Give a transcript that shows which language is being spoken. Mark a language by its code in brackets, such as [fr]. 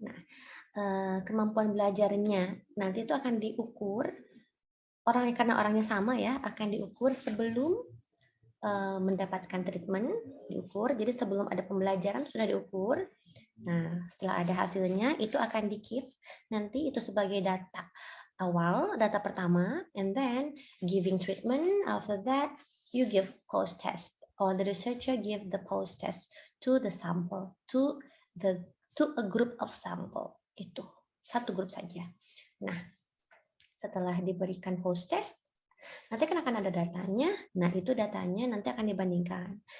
[id] Nah kemampuan belajarnya nanti itu akan diukur karena orangnya sama ya, akan diukur sebelum mendapatkan treatment, diukur. Jadi sebelum ada pembelajaran sudah diukur. Nah, setelah ada hasilnya itu akan di-keep nanti itu sebagai data awal, data pertama, [en] and then giving treatment. After that, you give post test, or the researcher give the post test to the sample, to a group of sample. [id] Itu satu grup saja. Nah, setelah diberikan post test, nanti kan akan ada datanya. Nah, itu datanya nanti akan dibandingkan.